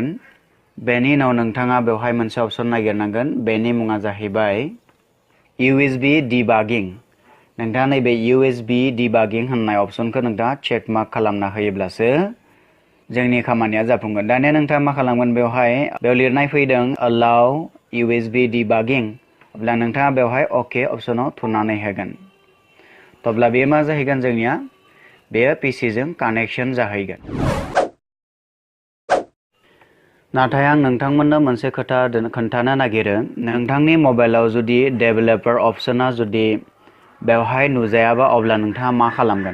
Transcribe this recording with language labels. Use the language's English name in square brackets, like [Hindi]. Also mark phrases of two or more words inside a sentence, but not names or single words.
[Bodo] बेनि उनाव नोंथाङा बेवहाय मोनसे अप्शन नागिरनांगोन बेनि मुङा जाहैबाय [English] USB debugging. [Bodo] नोंथाङा नैबे [English] USB debugging [Bodo] होननाय अप्शनखौ नोंथाङा चेक मार्क खालामना होयोब्लासो जोंनि खामानिया जाफुंगोन। दानिया नोंथाङा मा खालामगोन बेयाव लिरनाय फैदों [English] allow USB debugging। [Bodo] अब्ला नोंथाङा बेवहाय अके अप्शनाव थुनानै होगोन। अब्ला बेयो मा जाहैगोन जोंनिया बेयो PC जों कानेक्शन जाहैगोन। नाथाय आं नोंथांमोननो मोनसे खोथा खोन्थानो नागिरो नोंथांनि मबाइलाव जुदि डेभेलपार अप्शना जुदि बेवहाय नुजायाबा अब्ला नोंथाङा मा खालामगोन?